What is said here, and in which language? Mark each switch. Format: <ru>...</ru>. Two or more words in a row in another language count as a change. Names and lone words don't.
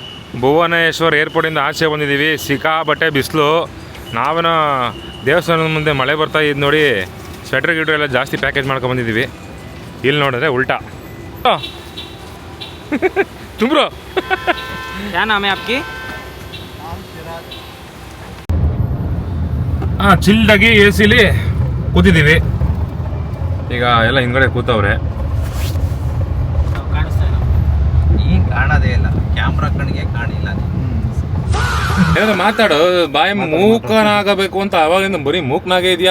<kn>ಭುವನೇಶ್ವರ್ ಏರ್ಪೋರ್ಟಿಂದ ಆಚೆ ಬಂದಿದ್ದೀವಿ. ಸಿಕ್ಕಾಬಟ್ಟೆ ಬಿಸಿಲು. ನಾವೇನ ದೇವಸ್ಥಾನದ ಮುಂದೆ ಮಳೆ ಬರ್ತಾ ಇದ್ದು ನೋಡಿ ಸ್ವೆಟ್ರ್ ಗಿಟ್ರ್ ಎಲ್ಲ ಜಾಸ್ತಿ ಪ್ಯಾಕೇಜ್ ಮಾಡ್ಕೊಂಬಂದಿದ್ದೀವಿ. ಇಲ್ಲಿ ನೋಡಿದ್ರೆ ಉಲ್ಟಾ ತುಂಬ್ರೋ.</kn> <hi>क्या नाम है आपकी?</hi> <kn>ಹಾಂ, ಚಿಲ್ಡಾಗಿ ಎ ಸಿಲಿ ಕೂತಿದ್ದೀವಿ. ಈಗ ಎಲ್ಲ ಹಿಂದ್ಗಡೆ ಕೂತವ್ರೆ. ಈಗ ಕಾಣೋದೇ ಇಲ್ಲ, ಕ್ಯಾಮ್ರಾ ಕಣ್ಣಿಗೆ ಕಾಣಿಲ್ಲ. ಏನಾದ್ರು ಮಾತಾಡು, ಬಾಯಿ ಮೂಕನಾಗಬೇಕು ಅಂತ ಅವಾಗಿಂದ ಬರೀ ಮೂಕ್ನಾಗೆ ಇದೆಯಾ?</kn>